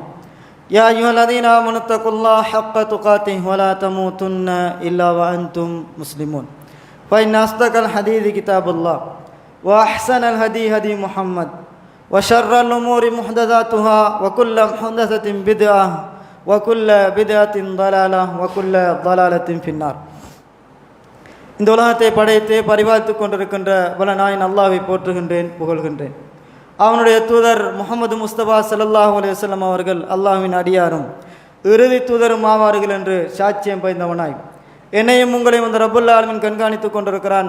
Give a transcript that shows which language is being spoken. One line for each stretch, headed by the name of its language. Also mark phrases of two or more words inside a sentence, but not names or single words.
Arabic: يا أيها الذين آمنوا اتقوا الله حق تقاته ولا تموتن إلا وأنتم مسلمون. فإن أصدق الحديث كتاب الله وأحسن الهدي هدي محمد وشر الأمور محدثاتها وكل محدثة بدعة وكل بدعة ضلالة وكل ضلالة في النار.
Tamil: இந்த உலகத்தை படைத்து பரிபாலித்து கொண்டிருக்கின்ற வல்ல நாயன் அல்லாஹ்வை போற்றுகின்றேன், புகழ்கின்றேன். அவனுடைய தூதர் முஹம்மது முஸ்தபா
Arabic: صلى الله عليه وسلم
Tamil: அவர்கள் அல்லாஹ்வின் அடியாரும் இறுதி தூதரும் ஆவார்கள் என்று சாட்சியம் பகிர்ந்தவனாய் என்னையும் உங்களையும் அந்த
Arabic: رب العالمين
Tamil: கண்காணித்து கொண்டிருக்கிறான்.